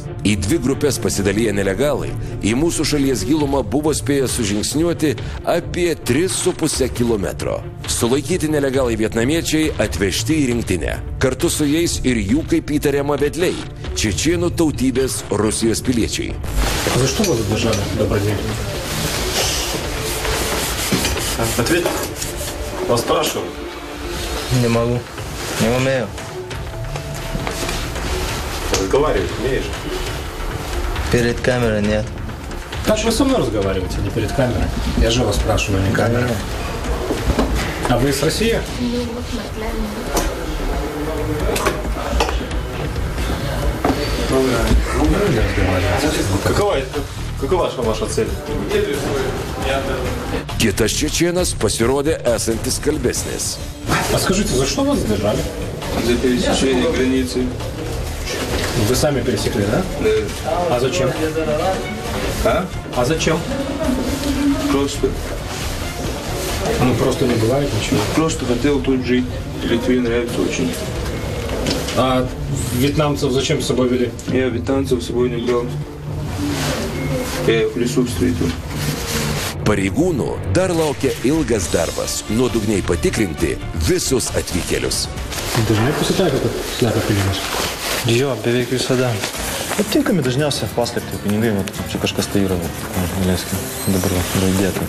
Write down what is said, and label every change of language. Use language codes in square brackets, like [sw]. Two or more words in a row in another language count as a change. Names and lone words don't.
[lt] Į 2 grupės pasidaliję nelegalai į mūsų šalies gilumą buvo spėję sužingsniuoti apie 3,5 kilometro. Sulaikyti nelegalai vietnamiečiai atvežti į rinktinę. Kartu su jais ir jų, kaip įtariama, vedliai – čečėnų tautybės Rusijos piliečiai. [ru] За что вас задержали, добродетель? Ответ. Вас спрашиваю. Не могу. Не умею. Разговаривать умеешь? Перед камерой нет. Как вы со мной разговариваете, не перед камерой? Я же вас спрашиваю, не камера. А вы из России? Какова ваша цель? [lt] Kitas čečėnas pasirodė esantis kalbesnis. [ru] А скажите, за что вас задержали? За пересечение границы. Вы сами пересекли, да? Да. А зачем? А? А зачем? Просто. Ну, просто не бывает ничего. Просто хотел тут жить. Литве нравится очень. А вьетнамцев зачем с собой вели? Я вьетнамцев с собой не брал. Я их в лесу встретил. [lt] Pareigūnų dar laukia ilgas darbas – nuodugniai patikrinti visus atvykėlius. Dažnai pasitaiko, kad slepia pinigus? Jo, beveik visada. Aptinkami dažniausiai paslėpti pinigai, čia kažkas tai yra, leiskime, dabar yra įdėta.